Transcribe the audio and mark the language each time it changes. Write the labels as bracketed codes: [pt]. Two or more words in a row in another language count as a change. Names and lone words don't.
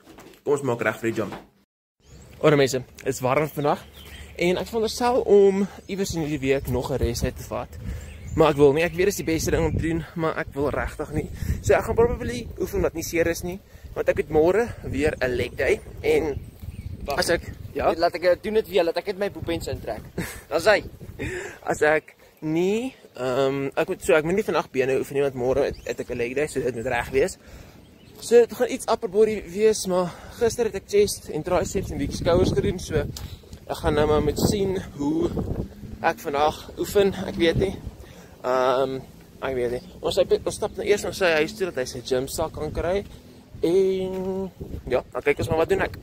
[af] Kom ons maak reg vir die jump. Ora mense, dit is warm vandag en ek veronderstel om iewers in hierdie week nog 'n resheid te vat. Maar ek wil nie, ek weet dit is die beste ding om te doen, maar ek wil regtig nie. So ek gaan probably oefen wat nie seer is nie, want ek het môre weer 'n [en] leg day [af] en as ek Laat ek doen dit weer, laat ek net my boepens intrek. Dan hy. As ek nie ek moet nie vandag bene oefen nie, want môre het ek 'n [en] leg day, [af] so dit moet reg wees. So dit gaan iets [en] upper body [af] wees, maar gister het ek chest en triceps en bietjie skouers gedoen, so ek gaan nou maar moet sien hoe ek vandag oefen, ek weet nie. Ek weet nie. Ons stap nou eers na sy huis toe dat hy sy gym sak kan kry en ja, dan kyk ons maar wat doen ek.